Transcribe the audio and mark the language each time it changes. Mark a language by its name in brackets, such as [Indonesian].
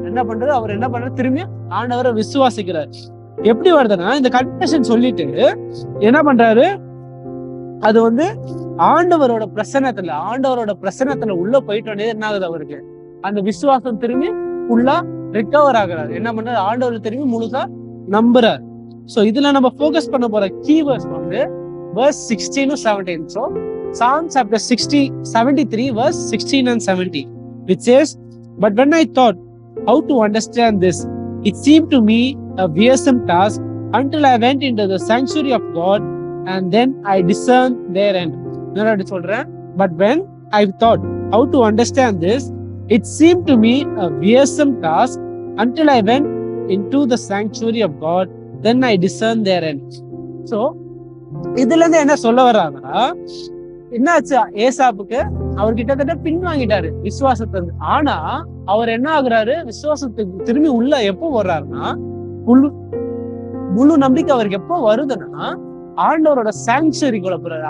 [Tamil] என்ன பண்றது, அவர் என்ன பண்றாரு, திரும்பி ஆண்டவரை விசுவாசிக்கிறார். எப்படி வருதுன்னா, இந்த கன்ஃபெஷன் சொல்லிட்டு என்ன பண்றாரு, அது ஆண்டவரோட பிரசன்னத்துல உள்ள போயிட்டு என்ன ஆகுது, அவருக்கு அந்த விசுவாசம் திரும்பி ஃபுல்லா ரிகவர் ஆகுறாரு. என்ன பண்றாரு, ஆண்டவர் திரும்பி முழுசா நம்புறாரு. சோ இதுல நம்ம போக்கஸ் பண்ண போற keywords verse 16 to 17. [English] So Psalm chapter 73 verse 16 and 17, which says, "But when I thought how to understand this, it seemed to me a wearisome task until I went into the sanctuary of God, and then I discerned their end." [Tamil] நான் சொல்றேன், [English] but when I thought how to understand this, it seemed to me a wearisome task until I went into the sanctuary of God, then I discerned their end. [Tamil] So இதுல இருந்து என்ன சொல்ல வர்றாங்கன்னா, என்னாச்சு, ஏசாப்புக்கு அவர் கிட்டத்தட்ட பின்வாங்கிட்டாரு விசுவாசத்தை. ஆனா அவர் என்ன ஆகுறாரு, விசுவாசத்துக்கு திரும்பி உள்ள எப்போ வர்றாருன்னா, முழு நம்பிக்கை அவருக்கு எப்போ வருதுன்னா, ஆண்டவரோட சாங்சுரிக்குள்ள போறாரு.